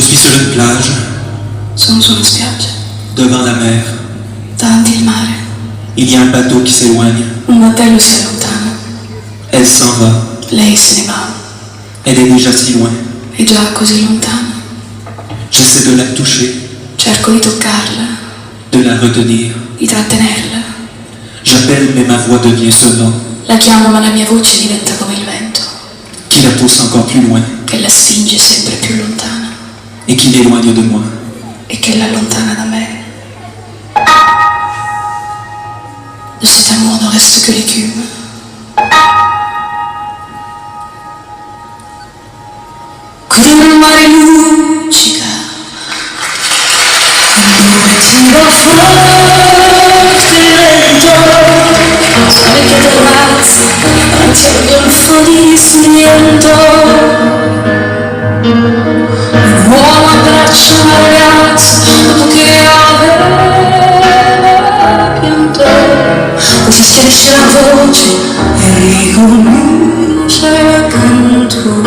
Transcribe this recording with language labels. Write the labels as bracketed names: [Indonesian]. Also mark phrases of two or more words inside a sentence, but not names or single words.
[French] Sur une plage, [Italian] Sono su una spiaggia, [French] devant la mer, [Italian] davanti al mare. [French] il y a un bateau qui s'éloigne. [Italian] Un battello si allontana. [French] Elle s'en va. [Italian] Lei se ne va. [French] Elle est déjà si loin. [Italian] È già così lontana. [French] J'essaie de la toucher, [Italian] Cerco di toccarla, [French] de la retenir. [Italian] di trattenerla. [French] J'appelle, mais ma voix devient sonnante, [Italian] La chiamo ma la mia voce diventa come il vento, [French] qui la pousse encore plus loin [Italian] che la spinge sempre più lontana [French] et qui l'éloigne de moi. [Italian] e che l'allontana da me. [French] De cet amour ne reste que l'écume. [Italian] Qui il mare luccica, dove tira forte il vento, sulle tue terrazze, davanti al golfo di Simiento. Un uomo abbraccia una ragazza dopo che aveva pianto, poi si schiarisce la voce e ricomincia il canto.